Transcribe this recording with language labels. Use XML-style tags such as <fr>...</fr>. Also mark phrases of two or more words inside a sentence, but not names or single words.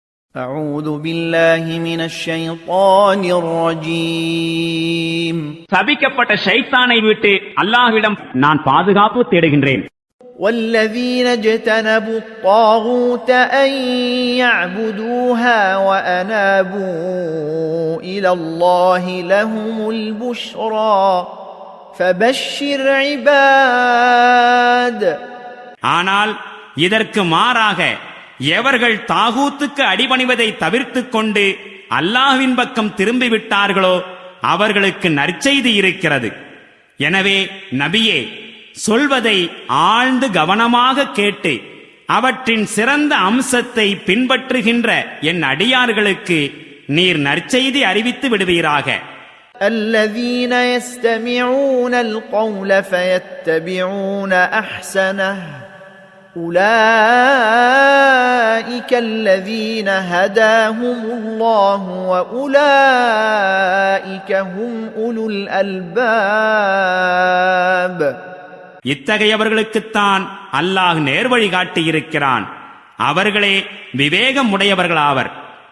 <ar>أعوذ بالله من الشيطان الرجيم</ar> <ta>சபிக்கப்பட்ட ஷைத்தானை விட்டு அல்லாஹ்விடம் நான் பாதுகாப்பு தேடுகின்றேன்.</ta> <ar>والذين اجتنبوا الطاغوت أن يعبدوها وأنابوا إلى الله لهم البشرى فبشر عباد.</ar> <ta>ஆனால் இதற்கு மாறாக எவர்கள் தாகூத்துக்கு அடிபணிவதை தவிர்த்துக் கொண்டு அல்லாஹ்வின் பக்கம் திரும்பிவிட்டார்களோ அவர்களுக்கு நற்செய்தி இருக்கிறது. எனவே நபியே, சொல்வதை ஆழ்ந்து கவனமாக கேட்டு அவற்றின் சிறந்த அம்சத்தை பின்பற்றுகின்ற என் அடியார்களுக்கு நீர் நற்செய்தி அறிவித்து விடுவீராக.</ta> <ar>الذين يستمعون القول فيتبعون أحسنه أولئك الذين هداهم الله وأولئك هم أولو الألباب.</ar> <ta>இத்தகையவர்களுக்குத்தான் அல்லாஹ் நேர்வழி காட்டியிருக்கிறான். அவர்களே விவேகம் உடையவர்களாவர்.</ta>